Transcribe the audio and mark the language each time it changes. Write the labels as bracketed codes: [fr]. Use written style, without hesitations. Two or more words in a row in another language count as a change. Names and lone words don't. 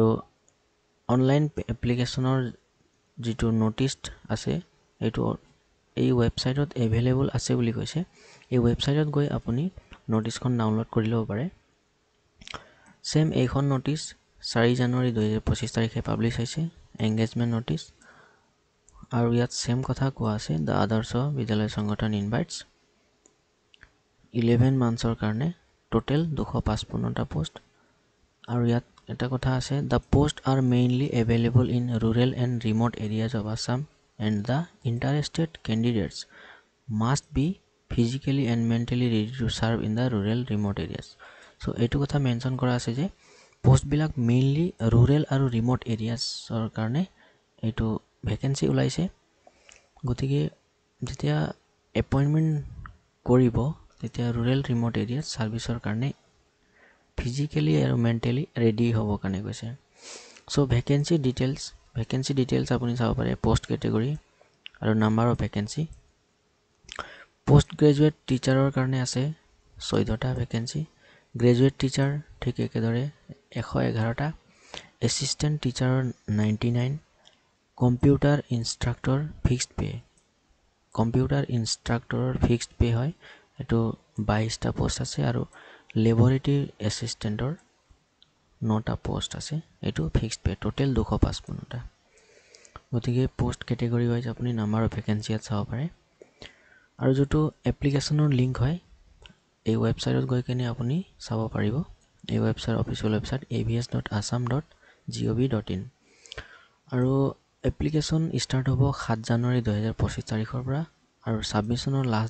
[as] অনলাইন এপ্লিকেশ্যনৰ যিটো নোটিছ আছে এইটো এই ৱেবছাইটত এভেইলেবল আছে বুলি কৈছে এই ৱেবছাইটত গৈ আপুনি নোটিছখন ডাউনলোড কৰি ল'ব পাৰে সেম এইখন নোটিছ 4 জানুৱাৰী 2025 তাৰিখে পাব্লিছ হৈছে [en] engagement notice [as] আৰু ইয়াত সেম কথা কোৱা আছে [en] The Adarsha Vidyalaya Sangathan invites [as] 11 মান্থছৰ কাৰণে টোটেল 255টা পোষ্ট আৰু ইয়াত এটা কথা আছে [en] the posts are mainly available in rural and remote areas of Assam and the interested candidates must be physically and mentally ready to serve in the rural remote areas so [as] এইটো কথা মেনশন কৰা আছে যে পোষ্ট বিলাক মেইনলি rural আৰু [en] remote areas [as] ৰ কাৰণে এইটো ভ্যাকেন্সি ওলাইছে গতিকে যেতিয়া এপইন্টমেন্ট কৰিব তেতিয়া [en] rural remote areas [as] সাৰ্ভিসৰ কাৰণে [en] physically আৰু mentally ready [as] হ'ব কাৰণে কৈছে [en] so vacancy details [as] আপুনি চাব পাৰে [en] post category আৰু number of vacancy post graduate [as] টিচাৰৰ কাৰণে আছে 14টা [en] vacancy graduate teacher [as] ঠিক একেদৰে 111টা [en] assistant teacher 99 computer instructor fixed [as] pay হয় এটো 22টা পোষ্ট আছে আৰু লেবৰেটৰী এছিষ্টেণ্টৰ 9টা পোষ্ট আছে এটো ফিক্সড [en] pay total [as] 255টা গতিকে [en] post category wise [as] আপুনি [en] number of vacancy [as] আত চাব পাৰে আৰু যেটো এপ্লিকেশনৰ লিংক হয় এই ৱেবছাইটত গৈ কেনে আপুনি চাব পাৰিব এই ৱেবছাইট [en] official website [as] avs.assam.gov.in আৰু এপ্লিকেশন ষ্টাৰ্ট হ'ব 7 জানুৱাৰী 2025 তাৰিখৰ পৰা আৰু সাবমিশনৰ লাষ্ট